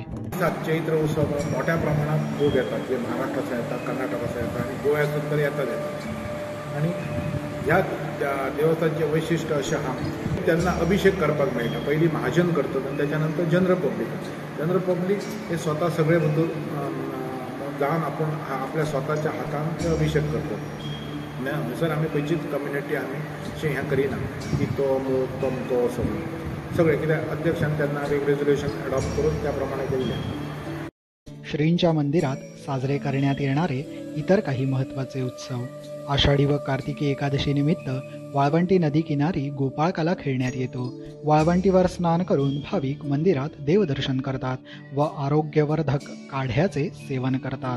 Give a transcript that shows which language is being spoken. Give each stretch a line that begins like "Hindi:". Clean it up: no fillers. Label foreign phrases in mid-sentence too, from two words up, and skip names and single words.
Marathi: चैत्र उत्सव मोठ्या प्रमाणात लोक येतात, जे महाराष्ट्राचा येतात, कर्नाटकाचा येतात आणि गोव्यातून तर येतात.
Konkani: आणि ह्या देवस्थानचे वैशिष्ट्य असे हा त्यांना अभिषेक करपाक मेळटा.
Marathi: पहिली महाजन करतात आणि त्याच्यानंतर
English: general public
Marathi: हे स्वतः सगळे बंधू जाऊन आपण आपल्या स्वतःच्या हातान अभिषेक करतात.
Konkani: थंयसर आमी खंयचीच कम्युनिटी आमी अशें हें करिना की तो अमूक तमको सगळे कित्याक अध्यक्षान तेन्ना एक
English: resolution adopt
Konkani: करून त्या प्रमाणे केल्लें.
Marathi: श्रींच्या मंदिरात साजरे करण्यात येणारे इतर काही महत्त्वाचे उत्सव. आषाढी व कार्तिकी एकादशी निमित्त वाळवंटी नदी किनारी गोपाळकाला खेळण्यात येतो. वाळवंटीवर स्नान करून भाविक मंदिरात देवदर्शन करतात व आरोग्यवर्धक काढ्याचे सेवन करतात.